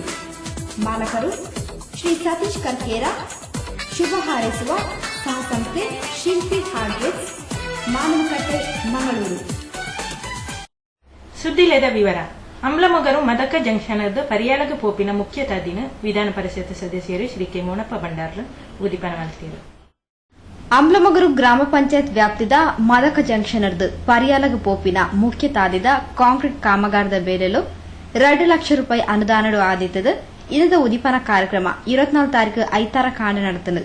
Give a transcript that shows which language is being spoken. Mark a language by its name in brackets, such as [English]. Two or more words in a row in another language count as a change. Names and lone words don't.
[Tulu] ಮಾಲಕರು ಶ್ರೀ ಸತೀಶ್ ಕರ್ಕೇರ. [Kannada] ಶುಭ ಹಾರೈಸುವ ಸಹಸಂಸ್ಥೆ ಶಿಲ್ಪಿ ಹಾರ್ಡ್ವೇರ್, ಮಾನವಕಟ್ಟೆ, ಮಂಗಳೂರು. [Tulu] ಸುದ್ದಿಲೆದ ವಿವರ. ಅಮ್ಲಮೊಗರು ಮದಕ ಜಂಕ್ಷನ್ ಪರಿಯಾಲಗ ಪೋಪಿನ ಮುಖ್ಯ ತಾದಿನ ವಿಧಾನ ಪರಿಷತ್ ಸದಸ್ಯರು ಶ್ರೀ ಕೆ ಮೋನಪ್ಪ ಬಂಡಾರ್ಲು ಉದಿಪನ ಮಾಡ್ತೀರು. ಅಮ್ಲಮೊಗರು ಗ್ರಾಮ ಪಂಚಾಯತ್ ವ್ಯಾಪ್ತಿದ ಮದಕ ಜಂಕ್ಷನ್ ಪರಿಯಾಲಗ ಪೋಪಿನ ಮುಖ್ಯ ತಾದಿದ ಕಾಂಕ್ರೀಟ್ ಕಾಮಗಾರದ ಬೇಲೆಲು 2 ಲಕ್ಷ ರೂಪಾಯಿ ಅನುದಾನಡು ಆದಿತ್ತದ ಇರದ ಉದಿಪನ ಕಾರ್ಯಕ್ರಮ 24 ತಾರೀಕು ಐತಾರ ಕಾಣ ನಡೆತನು.